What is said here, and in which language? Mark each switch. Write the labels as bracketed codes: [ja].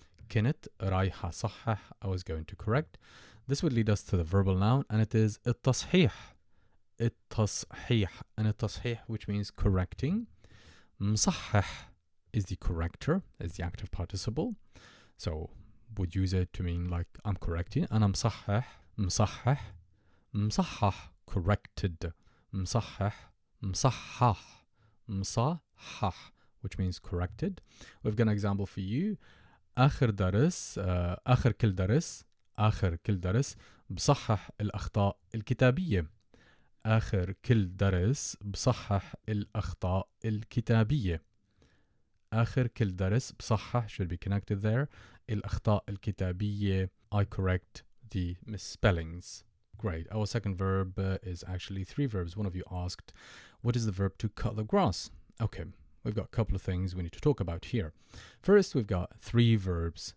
[ar] كنت رايحة صحح, [en] I was going to correct. This would lead us to the verbal noun, and it is التصحيح. التصحيح, and التصحيح, which means correcting. مصحح is the corrector, is the active participle. So would use it to mean like I'm correcting. [ar] أنا مصحح, مصحح, مصحح, [en] corrected. [ar] مصحح, مصحح, مصحح, [en] which means corrected. We've got an example for you. [ar] آخر درس آخر كل درس بصحح الأخطاء الكتابية. آخر كل درس بصحح الأخطاء الكتابية. آخر كل درس بصحح [en] should be connected there. [ar] الأخطاء الكتابية, [en] I correct the misspellings. Great. Our second verb is actually 3 verbs. One of you asked, what is the verb to cut the grass? Okay. We've got a couple of things we need to talk about here. First, we've got 3 verbs.